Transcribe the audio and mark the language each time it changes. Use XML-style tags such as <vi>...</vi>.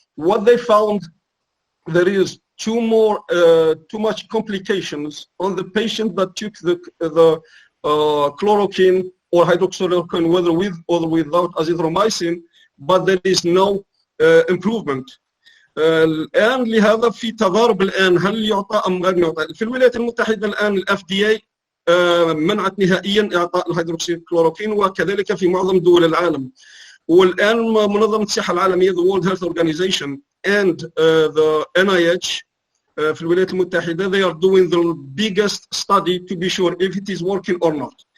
<en>What they found, there is too much complications on the patient that took the chloroquine or hydroxychloroquine, whether with or without azithromycin, but there is no improvement.</en> <ar>الآن لهذا في تضارب الآن هل يعطى أم غير يعطى. في الولايات المتحدة الآن ال FDA منعت نهائيا إعطاء الهيدروكسيكلوروكين، وكذلك في معظم دول العالم. والآن منظمة الصحة العالمية</ar> <en>the World Health Organization and the NIH</en> <ar>في الولايات المتحدة</ar> <en>they are doing the biggest study to be sure if it is working or not.</en>